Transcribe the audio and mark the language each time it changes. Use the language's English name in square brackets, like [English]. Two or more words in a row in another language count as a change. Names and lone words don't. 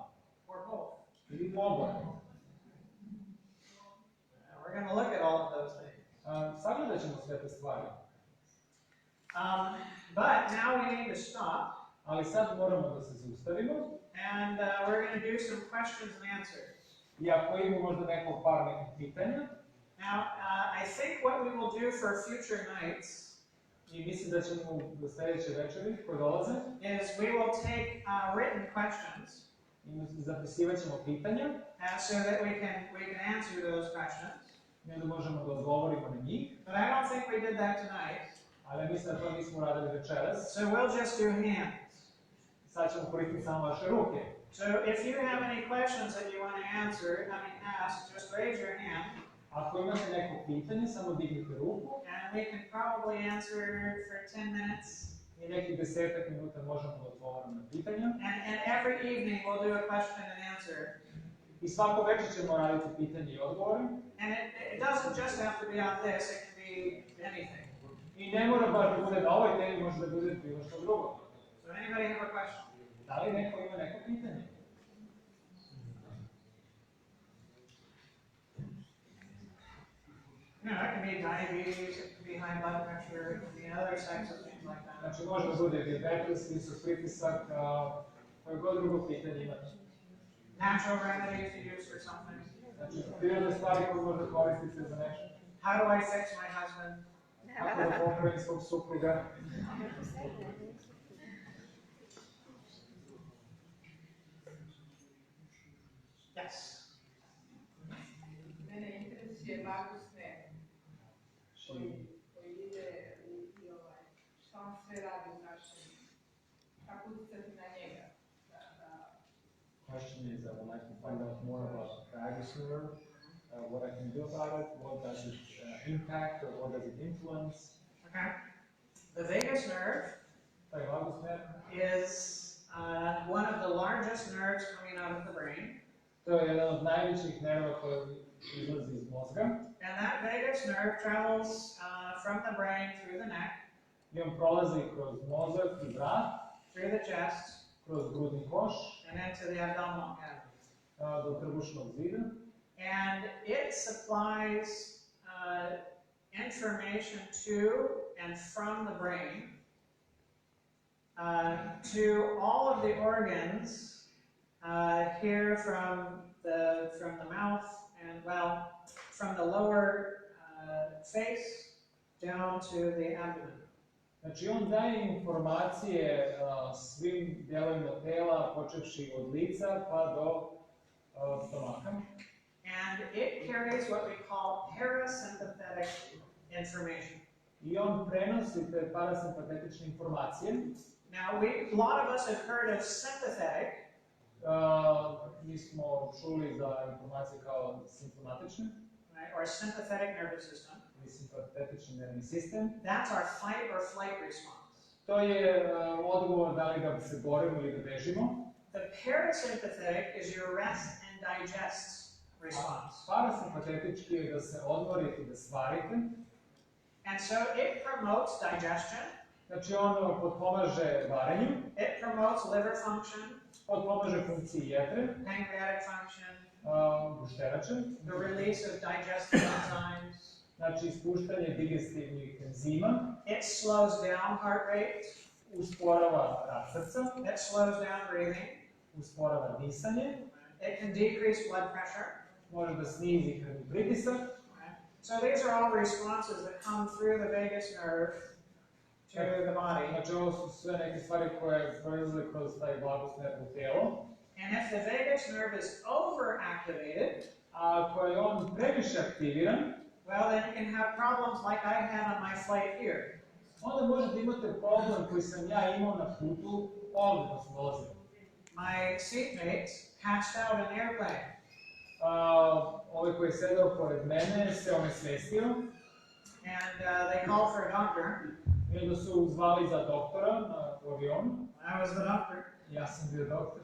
[English] Or both? [Serbian] Ili u oboje? [English] We're going to look at all of those things. [Serbian] Sagledat ćemo sve te stvari. [English] But now we need to stop, [Serbian] Ali sad moramo da se zaustavimo. [English] and we're going to do some questions and answers. [Serbian] I ako imamo možda nekih pitanja, [English] Now, I think what we will do for future nights [Serbian] i mislim da ćemo do sljedeće večeri koje dolaze, [English] is we will take written questions [Serbian] i zapisivat ćemo pitanja, [English] so that we can answer those questions. [Serbian] i onda možemo da odgovorimo na njih. [English] But I don't think we did that tonight. [Serbian] Ali mislim da to nismo radili večeras. [English] So we'll just do hands. [Serbian] Sad ćemo koristiti samo vaše ruke. [English] So if you have any questions that you want to ask, just raise your hand. [Serbian] Ako imate neko pitanje, samo dignite ruku. [English] And we can probably answer for 10 minutes. [Serbian] I nekih 10 minuta možemo da odgovorimo na pitanja. [English] And every evening we'll do a question and answer. [Serbian] I svako večer ćemo raditi pitanje i odgovore. [English] And it doesn't just have to be on this, it can be anything. [Serbian] I ne mora baš da bude na ovoj temi, može da bude bilo što drugo. [English] So anybody have a question? [Serbian] Da li neko ima neko pitanje? [English] No, it can be diabetes, it can be high blood pressure, it can be other types of things like that. [Serbian] Znači može da bude diabetes, visok pritisak, koje god drugo pitanje imate. [English] Natural remedies to use for something. [Serbian] Znači prirodne stvari koje možda koristite za nešto. [English] How do I fix my husband? [Serbian] Kako da popravim svog supruga. [English] Yes. [Serbian] Mene interesuje vagus nerv koji ide i šta on sve radi u našem, kako utjecati na njega. [English] Question is, I would like to find out more about the vagus nerve, what I can do about it, what does it impact or what does it influence. Okay. The vagus nerve [Serbian] Taj vagus nerv, [English] is one of the largest nerves coming out of the brain. [Serbian] to je jedan od najvećih nerva koji izlazi iz mozga. [English] And that vagus nerve travels from the brain through the neck, [Serbian] I on prolazi kroz mozak i vrat, [English] through the chest, [Serbian] kroz grudni koš, [English] and into the abdominal cavity. [Serbian] do trbušnog zida. [English] And it supplies information to and from the brain to all of the organs here from the mouth and, well, from the lower face down to the abdomen. [Serbian] Znači on daje informacije svim dijelovima tela, počevši od lica pa do stomaka. [English] And it carries what we call parasympathetic information. [Serbian] I on prenosi te parasimpatetične informacije. [English] Now, a lot of us have heard of sympathetic, [Serbian] Mi smo čuli za informacije kao simptomatične, [English] right, or sympathetic nervous system. [Serbian] ili simpatetični nervni sistem. [English] That's our fight or flight response. [Serbian] To je odgovor da li da se borimo ili da bežimo. [English] The parasympathetic is your rest and digest response. [Serbian] Parasimpatetički je da se odmorite i da svarite. [English] And so it promotes digestion, [Serbian] Znači on potpomaže varenju, [English] it promotes liver function, [Serbian] potpomaže funkciji jetre, [English] pancreatic function, [Serbian] gušterače, [English] the release of digestive enzymes. [Serbian] znači ispuštanje digestivnih enzima, [English] It slows down heart rate, [Serbian] usporava rad srca, [English] it slows down breathing, [Serbian] usporava disanje, [English] it can decrease blood pressure. [Serbian] može da snizi krvni pritisak. [English] So these are all responses that come through the vagus nerve to the body. [Serbian] Znači ovo su sve neke stvari koje proizlaze kroz taj vagus nerv u telo. [English] And if the vagus nerve is overactivated, [Serbian] A ako je on previše aktiviran, [English] well, then you can have problems like I had on my flight here. [Serbian] onda možete imati problem koji sam ja imao na putu ovdje da sam dolazio. [English] My seatmates passed out in the airplane. [Serbian] Ovaj koji je sedao pored mene se onesvestio [English] And they called for a doctor. [Serbian] i onda su zvali za doktora u avionu. [English] I was the doctor, [Serbian] Ja sam bio doktor.